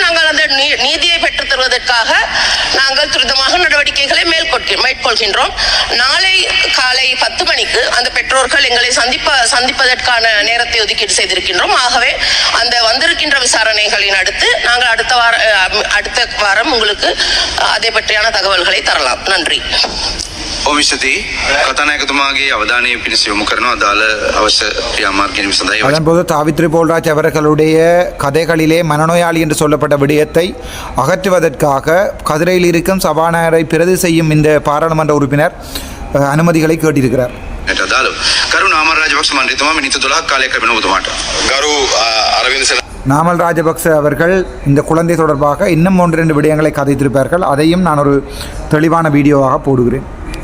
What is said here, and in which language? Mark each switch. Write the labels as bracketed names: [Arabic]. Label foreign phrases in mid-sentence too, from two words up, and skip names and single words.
[Tamil] நாங்கள் அந்த நீதியை பெற்றுத் தருவதற்காக நாங்கள் துரிதமாக நடவடிக்கைகளை மேற்கொள்கின்றோம். நாளை காலை 10 மணிக்கு அந்த பெற்றோர்கள் எங்களை சந்திப்பதற்கான நேரத்தை ஒதுக்கீடு செய்திருக்கின்றோம். ஆகவே அந்த வந்திருக்கின்ற விசாரணைகளின் அடுத்து நாங்கள் அடுத்த வாரம் உங்களுக்கு அதை பற்றியான தகவல்களை தரலாம். நன்றி. [Sinhala] ඔවිසති කතානායකතුමාගේ අවධානය පිණිස යොමු කරනවා අදාළ අවශ්‍ය ක්‍රියාමාර්ග සඳහා. [Tamil] அதன்போது சாவித்ரி போல்ராஜ் அவர்களுடைய கதைகளிலே மனநோயாளி என்று சொல்லப்பட்ட விடயத்தை அகற்றுவதற்காக கதிரையில் இருக்கும் சபாநாயகரை பிரதி செய்யும் இந்த பாராளுமன்ற உறுப்பினர் அனுமதிகளை கேட்டிருக்கிறார். [Sinhala] කරු නාමල් රාජපක්ෂ මන්ත්‍රීතුමා මිනිත්තු 12ක් කාලයක් ලැබෙන ඔබතුමාට. කරු අරවින්ද [Tamil] நாமல் ராஜபக்ச அவர்கள் இந்த குழந்தை தொடர்பாக இன்னும் 1-2 விடயங்களை கதைத்திருப்பார்கள். அதையும் நான் ஒரு தெளிவான வீடியோவாக போடுகிறேன்.